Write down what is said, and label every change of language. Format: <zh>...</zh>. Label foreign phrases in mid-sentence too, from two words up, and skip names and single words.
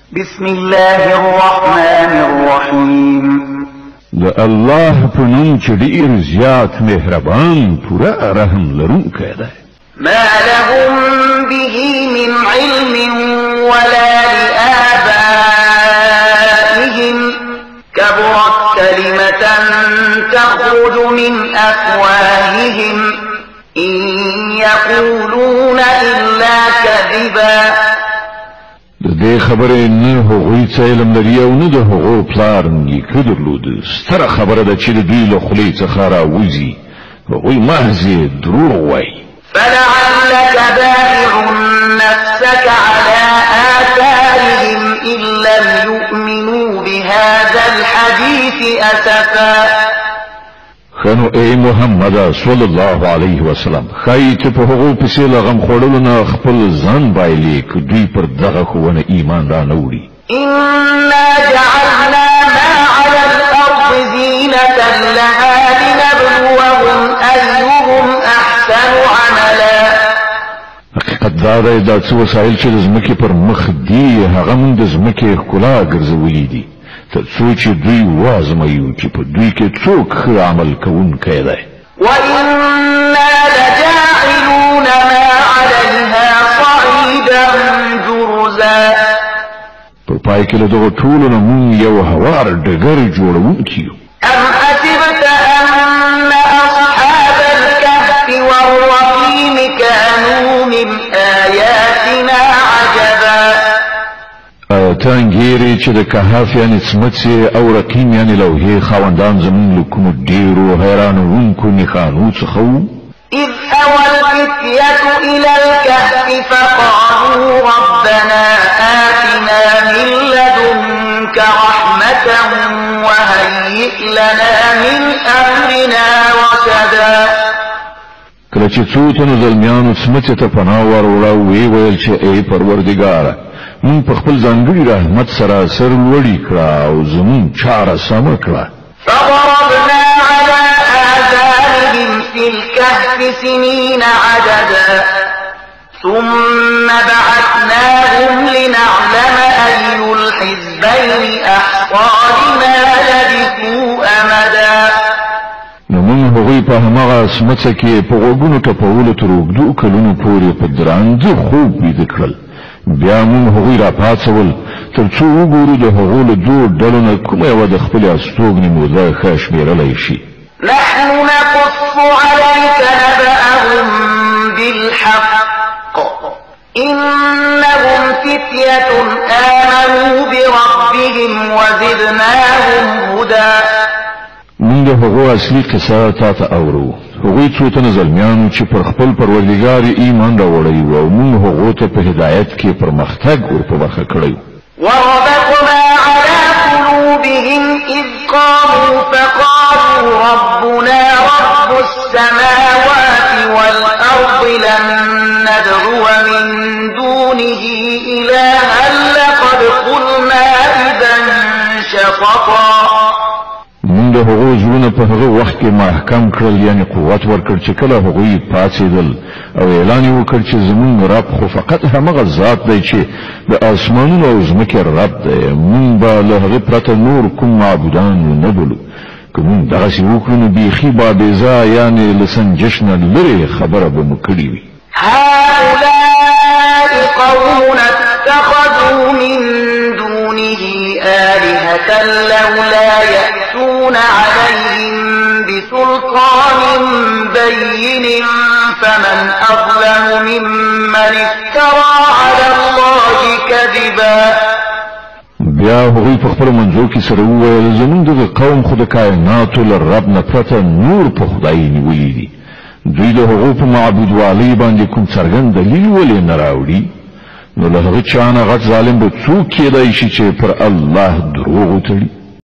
<ar>بسم الله الرحمن الرحيم</ar> <ps>دا الله پنوم چې ډیر زیات مهربان پورا رحم لرونکی دی.</ps> <ar>ما لهم به من علم ولا لآبائهم كبرت كلمة تخرج من أفواههم إن يقولون إلا كذبا.</ar> <ps>دې خبره نه هغوی څه علم لري او نه د هغو پلار نیکه درلود. ستره خبره ده چې د دوی له خولې څخه راوځي هغوی محض دروغ وایي.</ps> <ar>فلعلك باخع نفسك على آثارهم إن لم يؤمنوا بهذا الحديث أسفا.</ar> <ps>خنو اے محمد</ps> <ar>صلی الله علیه وسلم</ar> <ps>خایت په هغو پسې لغم خوړلو نه خپل ځان بایلې که دوی پر دغه ښوونه ایمان را نه وړي.</ps> <ar>إنا جعلنا ما على الأرض زينة لها لنبلوهم أيهم أحسن عملا.</ar> <ps>حقیقت دا دی دا څه وسایل چې د ځمکې پر مخ دي هغه موږ د ځمکې ښکلا ګرځولي دي تر څو چې دوی وازمویو چې په دوی کې څوک ښه عمل کوونکی دی.</ps> <ar>وإنا لجاعلون ما عليها صعيدا جرزا.</ar> <ps>په پای کې له دغو ټولو نه موږ یو هوار ډګر جوړونکي یو.</ps> <ar>أم حسبت أن أصحاب الكهف والرقيم كانوا من آياتنا عجبا.</ar> <ps>تانګيري چې د کهف یعنی سمڅې او رقیم یعنی لوحې خاوندان زمون لکوم ډیرو حیرانونکو نښانو څخه وو.</ps> <ar>إذ أوى الفتية إلى الكهف فقالوا ربنا آتنا من لدنك رحمة وهيئ لنا من أمرنا رشدا.</ar> <ps>کله چې څو تنو زلمیانو سمڅې ته پناه وروړه وی ویل چې ای پروردګاره مون په خپل ځانګړي رحمت سره سر لوړی کړه او زمون چاره سم کړه.</ps> <ar>فضربنا على آذانهم في الكهف سنين عددا ثم بعثناهم لنعلم أي الحزبين أحصى لما لبثوا أمدا.</ar> <ps>نو مون هغوی په هماغه سمڅه کې په غوږونو ټپولو تر اوږدو کلونو پورې په درانده خوب ویده کړل. بیا مون هغوی را پاڅول تر څو وګورو د هغو له دوو ډلو نه کومه یوه د خپلې استوګنې موده ښه شمېرلی شي.</ps> <ar>نحن نقص عليك نبأهم بالحق إنهم فتية آمنوا بربهم وزدناهم هدى.</ar> <ps>مون د هغو اصلي قصه تا ته اورو. هغوی څو تنه زلمیانو چې پر خپل پروردګار ایمان راوړی و او مون هغو ته په هدایت کې پرمختګ ور په برخه کړی.</ps> <ar>وربطنا على قلوبهم إذ قاموا فقالوا ربنا رب السماوات والأرض لن ندعو من دونه إلها لقد قلنا إذا شططا.</ar> <ps>مون د هغو زړونه په هغه وخت کې محکم کړل یعنی قوت ورکړ چې کله هغوی پاڅېدل او اعلان یې وکړ چې زمون رب خو فقط همغه ذات دی چې د اسمانونو او ځمکې رب دی. مون به له هغه پرته نور کوم معبودان نه بولو. که مون دغسې وکړو نو بیخي به بېځا یعنې له سنجش نه لرې خبره به مو کړې وي.</ps> <ar>هؤلاء قوم اتخذوا من دونه آلهة لولا يأتون عليهم بسلطان بين فمن أظلم ممن افترى على الله كذبا.</ar> <ps>بیا هغوی په خپل منځو کې سره وویل زمونږ دغه قوم خو د کائناتو له رب نه پرته نور په خدای نیولي دي. دوی د هغو په معبودوالۍ باندې کوم څرګند دلیل ولې نه راوړي. نو له هغه چا نه غټ ظالم به څوک کېدای شي چې پر الله دروغ وتړي.</ps>